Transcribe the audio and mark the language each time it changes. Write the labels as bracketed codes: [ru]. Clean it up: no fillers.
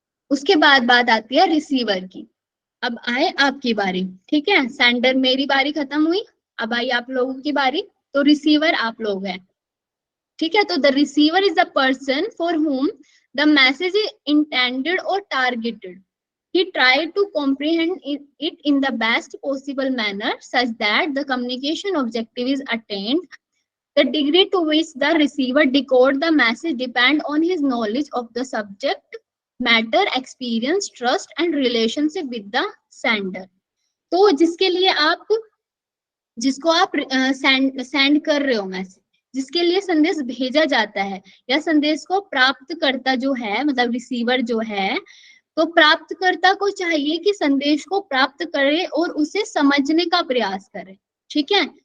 [hi] उसके बाद बात आती है रिसीवर की। अब आए आपकी बारी, ठीक है, सेंडर मेरी बारी खत्म हुई, अब आई आप लोगों की बारी। तो रिसीवर आप लोग हैं, ठीक है। तो [en] The receiver is the person for whom the message is intended और targeted. He tried to comprehend it in the best possible manner such that the communication objective is attained. The degree to which the receiver decodes the message depends on his knowledge of the subject matter, experience, trust and relationship with the sender. [hi] तो जिसको आप send कर रहे हो message, जिसके लिए संदेश भेजा जाता है, या संदेश को प्राप्तकर्ता जो है, मतलब रिसीवर जो है, तो प्राप्तकर्ता को चाहिए कि संदेश को प्राप्त करे और उसे समझने का प्रयास करे, ठीक है।